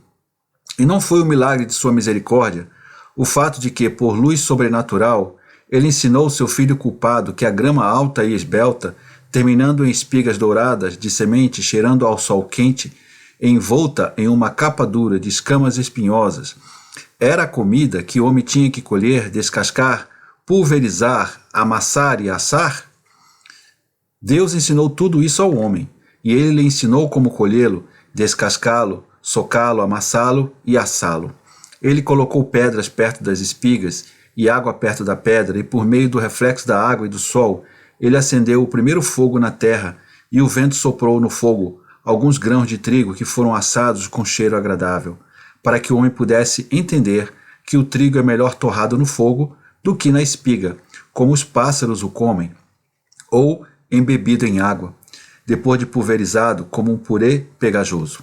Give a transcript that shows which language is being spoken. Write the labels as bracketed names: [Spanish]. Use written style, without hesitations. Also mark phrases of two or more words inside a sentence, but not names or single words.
[Portuguese] E não foi o milagre de sua misericórdia o fato de que, por luz sobrenatural, ele ensinou seu filho culpado que a grama alta e esbelta, terminando em espigas douradas de semente cheirando ao sol quente, envolta em uma capa dura de escamas espinhosas, era a comida que o homem tinha que colher, descascar, pulverizar, amassar e assar? Deus ensinou tudo isso ao homem, e ele lhe ensinou como colhê-lo, descascá-lo, socá-lo, amassá-lo e assá-lo. Ele colocou pedras perto das espigas e água perto da pedra, e por meio do reflexo da água e do sol, ele acendeu o primeiro fogo na terra, e o vento soprou no fogo alguns grãos de trigo que foram assados com cheiro agradável, para que o homem pudesse entender que o trigo é melhor torrado no fogo do que na espiga, como os pássaros o comem, ou embebido em água, depois de pulverizado como um purê pegajoso.